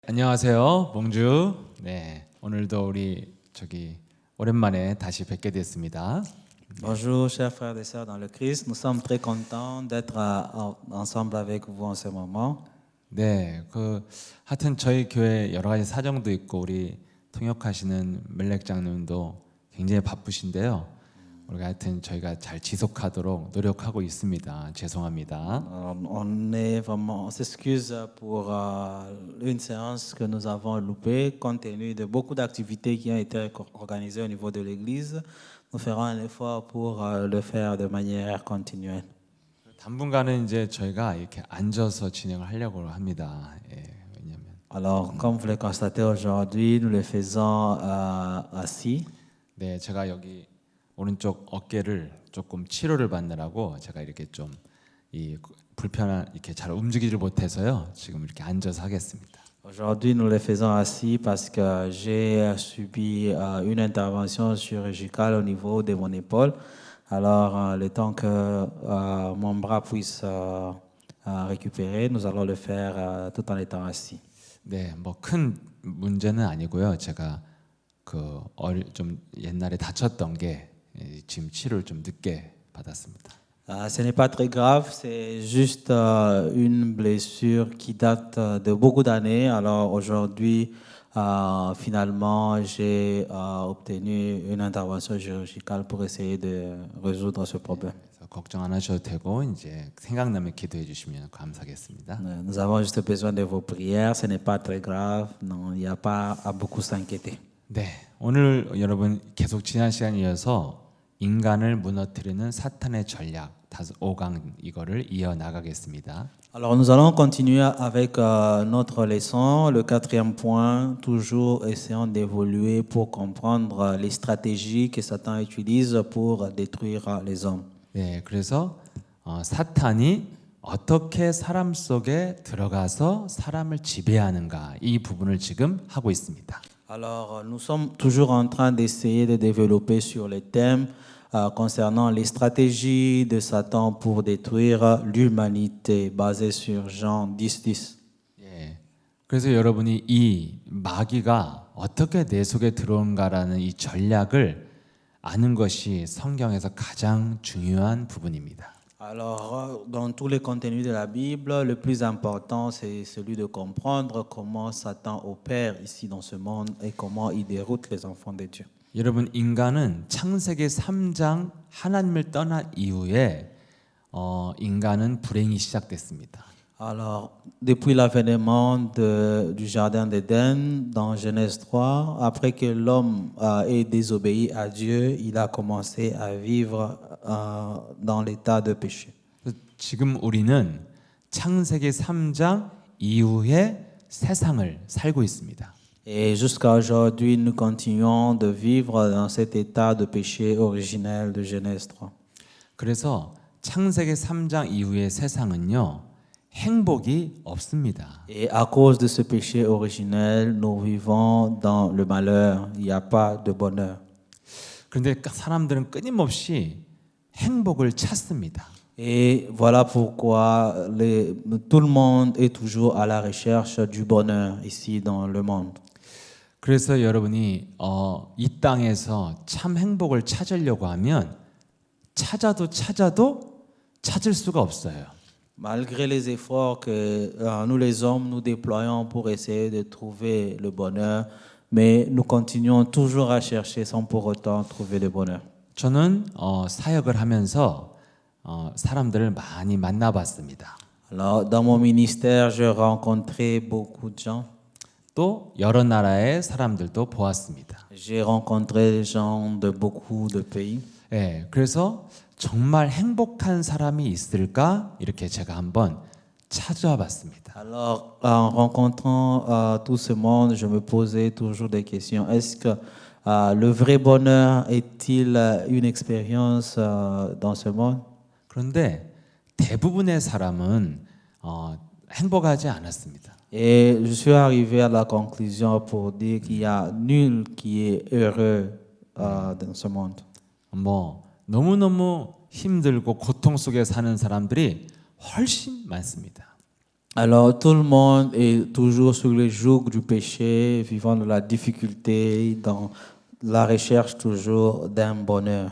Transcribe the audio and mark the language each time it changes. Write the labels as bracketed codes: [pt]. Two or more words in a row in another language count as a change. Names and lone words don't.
[ko] 안녕하세요, 봉주. 네, 오늘도 우리 오랜만에 다시 뵙게 됐습니다. [fr] Bonjour, chers frères et sœurs dans le Christ. Nous sommes très contents d'être ensemble avec vous en ce moment. [ko] 네, 하여튼 저희 교회 여러 가지 사정도 있고 우리 통역하시는 멜렉 장님도 굉장히 바쁘신데요. 우리가 하여튼 저희가 잘 지속하도록 노력하고 있습니다. 죄송합니다. [fr] On s'excuse pour une séance que nous avons loupée compte tenu de beaucoup d'activités qui ont été organisées au niveau de l'Église. Nous ferons un effort pour le faire de manière continuelle. [ko] 당분간은 이제 저희가 이렇게 앉아서 진행을 하려고 합니다. 예, 왜냐면 [fr] Alors, comme vous le constatez aujourd'hui, nous le faisons assis. [ko] 네, 제가 여기 오른쪽 어깨를 조금 치료를 받느라고 제가 이렇게 좀 이렇게 잘 움직이질 못해서요. 지금 이렇게 앉아서 하겠습니다. [fr] Aujourd'hui, nous le faisons assis parce que j'ai subi une intervention chirurgicale au niveau de mon épaule. Alors, le temps que mon bras puisse récupérer, nous allons le faire tout en étant assis. [ko] 네, 뭐 큰 문제는 아니고요. 제가 좀 옛날에 다쳤던 게 지금 치료를 좀 늦게 받았습니다. [fr] Ce n'est pas très grave, c'est juste une blessure qui date de beaucoup d'années. Alors aujourd'hui, finalement, j'ai obtenu une intervention chirurgicale pour essayer de résoudre ce problème. [ko] 그래서 걱정 안 하셔도 되고 이제 생각나면 기도해 주시면 감사하겠습니다. [fr] Nous avons juste besoin de vos prières. Ce n'est pas très grave. Non, il n'y a pas à beaucoup s'inquiéter. [ko] 네, 오늘 여러분 계속 지난 시간에 이어서 인간을 무너뜨리는 사탄의 전략 5강 이거를 이어 나가겠습니다. [fr] Alors nous allons continuer avec notre leçon, le 4e point, toujours essayant d'évoluer pour comprendre les stratégies que Satan utilise pour détruire les hommes. [ko] 네, 그래서 사탄이 어떻게 사람 속에 들어가서 사람을 지배하는가 이 부분을 지금 하고 있습니다. [fr] Alors nous sommes toujours en train d'essayer de développer sur les thèmes concernant les stratégies de Satan pour détruire l'humanité, basé sur Jean 10:10. [ko] 예, 그래서 여러분이 이 마귀가 어떻게 내 속에 들어온가라는 이 전략을 아는 것이 성경에서 가장 중요한 부분입니다. [fr] Alors, dans tous les contenus de la Bible, le plus important, c'est celui de comprendre comment Satan opère ici dans ce monde et comment il déroute les enfants de Dieu. [ko] 여러분 인간은 창세기 3장 하나님을 떠난 이후에 인간은 불행이 시작됐습니다. [fr] Alors, depuis l'avènement du jardin d'Éden, dans Genèse 3, après que l'homme ait désobéi à Dieu, il a commencé à vivre dans l'état de péché. [ko] 지금 우리는 창세기 3장 이후의 세상을 살고 있습니다. [fr] Et jusqu'à aujourd'hui, nous continuons de vivre dans cet état de péché originel de Genèse 3. [ko] 그래서 창세기 3장 이후의 세상은요. 행복이 없습니다. [fr] Et à cause de ce péché originel, nous vivons dans le malheur. Il n'y a pas de bonheur. [ko] 그런데 사람들은 끊임없이 행복을 찾습니다. [fr] Et voilà pourquoi tout le monde est toujours à la recherche du bonheur ici dans le monde. [ko] 그래서 여러분이 이 땅에서 참 행복을 찾으려고 하면 찾아도 찾을 수가 없어요. [fr] Malgré les efforts que nous les hommes nous déployons pour essayer de trouver le bonheur, mais nous continuons toujours à chercher sans pour autant trouver le bonheur. [ko] 저는 사역을 하면서 사람들을 많이 만나봤습니다. [fr] Alors, dans mon ministère, j'ai rencontré beaucoup de gens. [ko] 또 여러 나라의 사람들도 보았습니다. [fr] J'ai rencontré des gens de beaucoup de pays. [ko] 예, 그래서 정말 행복한 사람이 있을까 이렇게 제가 한번 찾아와 봤습니다. [fr] Alors, en rencontrant tout ce monde, je me posais toujours des questions. Est-ce que le vrai bonheur est-il une expérience dans ce monde? [ko] 그런데 대부분의 사람은 행복하지 않았습니다. [fr] Et je suis arrivé à la conclusion pour dire qu'il y a nul qui est heureux dans ce monde. [ko] 뭐 너무너무 힘들고 고통 속에 사는 사람들이 훨씬 많습니다. [fr] Alors tout le monde est toujours sur le joug du péché, vivant de la difficulté, dans la recherche toujours d'un bonheur.